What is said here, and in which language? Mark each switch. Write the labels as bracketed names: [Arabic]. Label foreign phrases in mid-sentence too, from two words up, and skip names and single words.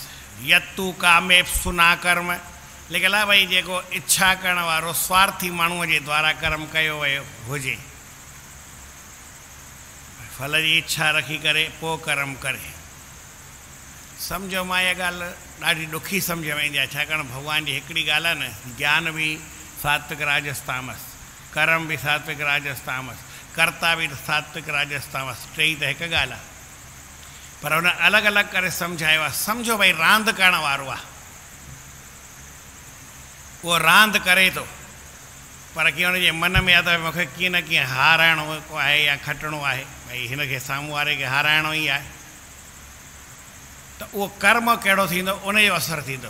[Sindhi] यत्तू कामेप सुना कर्म लिखियलु आहे भई जेको इच्छा करण वारो स्वार्थी माण्हूअ जे द्वारा कर्म कयो वियो हुजे, फल जी इच्छा रखी करे पोइ कर्म करे। सम्झो मां इहा ॻाल्हि ॾाढी ॾुखी सम्झ में ईंदी आहे, छाकाणि भॻवान जी हिकिड़ी ॻाल्हि आहे न, ज्ञान बि सात्विक राजस तामस, कर्म बि सात्विक राजस तामस, कर्ता बि सात्विक राजस तामस, टई त हिकु ॻाल्हि आहे, पर हुन अलॻि अलॻि करे सम्झायो आहे। सम्झो भई रांदि करण वारो आहे, उहो रांदि करे थो, पर कीअं हुनजे मन में आहे त मूंखे कीअं न कीअं हाराइणो आहे या खटिणो आहे, भई हिनखे साम्हूं वारे खे हाराइणो ई आहे, त उहो कर्म कहिड़ो थींदो उनजो असरु थींदो।